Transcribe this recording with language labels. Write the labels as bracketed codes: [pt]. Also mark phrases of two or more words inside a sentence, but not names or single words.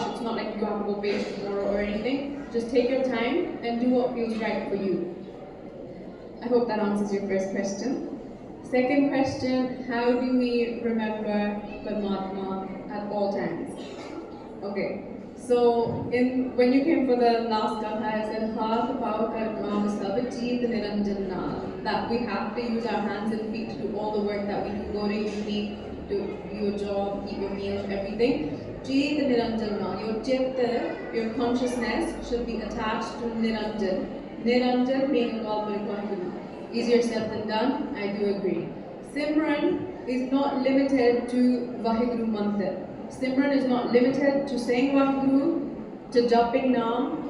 [en] It's not like you have to go pay tomorrow or anything. Just take your time and do what feels right for you. I hope that answers your first question. Second question, how do we remember Paramatma at all times? Okay, so when you came for the last Katha, I said, [pa] ਹਾਥ ਪਾਵ ਕਰ ਕਾਮ ਸਭ ਜੀਤ ਨਿਰੰਜਨ ਨਾਲ. [en] That we have to use our hands and feet to do all the work that we do, go to uni, do your job, eat your meals, everything. [pa] ਜੀਤ ਨਿਰੰਜਨ ਨਾਲ. [en] Your chitta, your consciousness should be attached to Niranjan. Niranjan being involved with Vaheguru. Easier said than done, I do agree. Simran is not limited to Vaheguru Mantra. Simran is not limited to saying Vaheguru, to jumping Naam.